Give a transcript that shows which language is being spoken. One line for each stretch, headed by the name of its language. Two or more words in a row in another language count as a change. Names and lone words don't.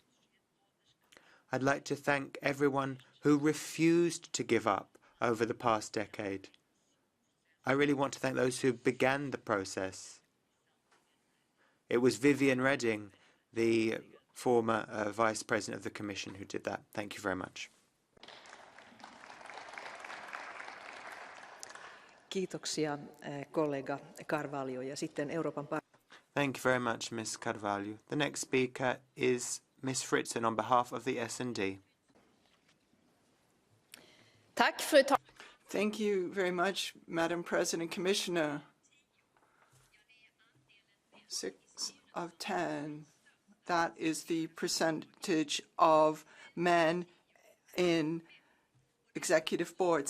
English: I'd like to thank everyone who refused to give up over the past decade. I really want to thank those who began the process. It was Viviane Reding, the former Vice President of the Commission, who did that. Thank you very much.
Finnish: Kiitoksia, kollega Carvalho. Ja sitten
English: Thank you very much, Ms. Carvalho. The next speaker is Ms. Fritzen on behalf of the S&D. Thank you very much, Madam President, Commissioner. 6 of 10, that is the percentage of men in executive boards.